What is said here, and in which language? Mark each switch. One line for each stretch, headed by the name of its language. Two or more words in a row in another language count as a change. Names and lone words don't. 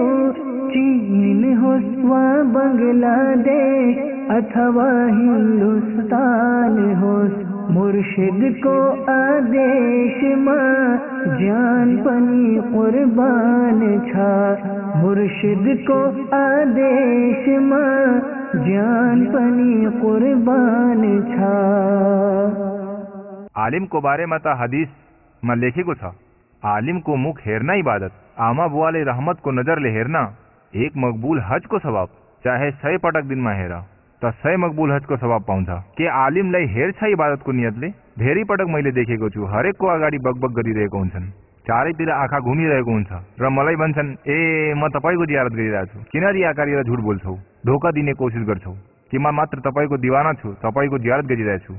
Nepali: चीन होस् वा बंगलादेश अथवा हिंदुस्तान होस्, मुर्शिदको आदेशमा जान पनि कुर्बान छ। मुर्शिदको आदेशमा जान पनि कुर्बान छ।
Hindi: आलिम को बारे में तो हदीस में
Nepali: लेखेको छ, आलिम को मुख हेर्ना इबादत, आमा बुवाले रहमत को नजर ले हेर्ना एक मकबूल हज को सवाब। चाहे 100 पटक
Hindi: दिन में
Nepali: हेर तो 100 मकबूल हज को सवाब पाउँछ। के आलिमलाई हेर्छ इबादत को नियतले? धेरै पटक मैले देखेको छु, हरेकको अगाडि बकबक गरिरहेको हुन्छन्, चारैतिर आँखा घुमिरहेको हुन्छ र मलाई भन्छन्, ए म तपाईको जियारत गरिरहेको छु, किन रियाकारी र झुट बोल्छौ, धोका दिने कोसिस गर्छौ कि म मात्र तपाईको दीवाना छु, तपाईको जियारत गरिरहेको छु।